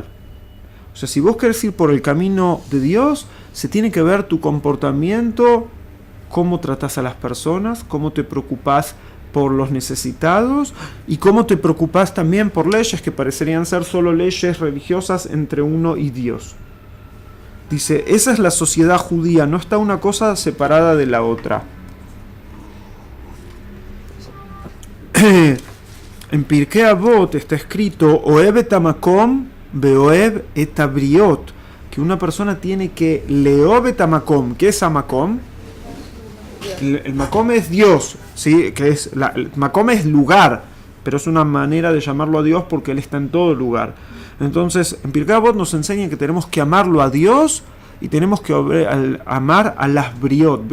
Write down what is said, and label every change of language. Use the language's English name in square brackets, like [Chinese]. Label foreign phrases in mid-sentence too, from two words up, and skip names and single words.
[Spanish] O sea, si vos querés ir por el camino de Dios, se tiene que ver tu comportamiento, cómo tratás a las personas, cómo te preocupás por los necesitados y cómo te preocupas también por leyes que parecerían ser solo leyes religiosas entre uno y Dios. Dice, esa es la sociedad judía, no está una cosa separada de la otra. En Pirkei Avot está escrito, [Hebrew] אוהב את המקום ואוהב את הבריות, [Spanish] que una persona tiene que [Hebrew] לאהוב את המקום. [Spanish] ¿Qué es hamakom? El makom es Dios, ¿sí? El makom es lugar, pero es una manera de llamarlo a Dios porque Él está en todo lugar. Entonces, en Pirkei Avot nos enseña que tenemos que amarlo a Dios y tenemos que amar a las briot.